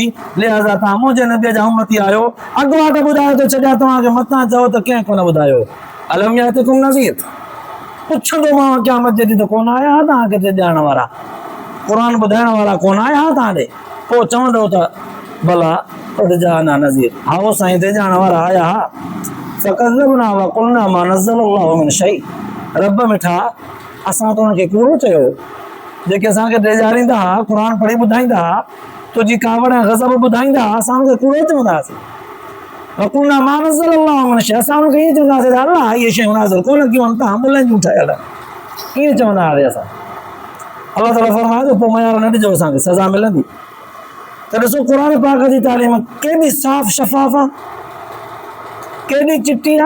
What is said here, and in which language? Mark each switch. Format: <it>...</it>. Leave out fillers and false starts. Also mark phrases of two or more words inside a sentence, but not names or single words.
<sd>लिहाज़ा तव्हां मुंहिंजे नबीअ जा उम्मती आहियो, अॻुवाट ॿुधायो त छॾिया तव्हांखे, मथां चओ त कंहिं कोन ॿुधायो।</sd> <ar>ألم يأتكم نذير,</ar> <sd>पुछंदो मां क़यामत जे ॾींहुं त कोन आया तव्हांखे ते ॼाणण वारा, क़ुर ॿुधाइण वारा कोन आया तव्हां ॾे? पोइ चवंदो त भला</sd> <ar>قد جاءنا نذير,</ar> <sd>हा हो साईं ते ॼाणण वारा आया हा।</sd> <ar>فكذبنا وقلنا ما نزل الله من شيء,</ar> <sd>रब मिठा असां त हुनखे कूड़ो चयो, जेके असांखे ॾेजारींदा हुआ, क़ुर पढ़ी ॿुधाईंदा हुआ, तुंहिंजी कावड़ ऐं गज़ब ॿुधाईंदा हुआ, असां हुनखे कूड़ो चवंदा हुआसीं।</sd> <ar>وقلنا ما نزل الله من شيء,</ar> <sd>असां हुनखे ईअं चवंदा हुआसीं त अलाह इहे शयूं नाज़िल कोन कयूं आहिनि, तव्हां मुलनि जूं ठहियल, ईअं चवंदा हुआसीं असां। अल्लाह ताला फरमाए थो पोइ मयार न ॾिजो, असांखे सज़ा मिलंदी। त ॾिसो क़ुर पाक जी तालीम केॾी साफ़ शफ़ाफ़ आहे, केॾी चिटी आहे।</sd>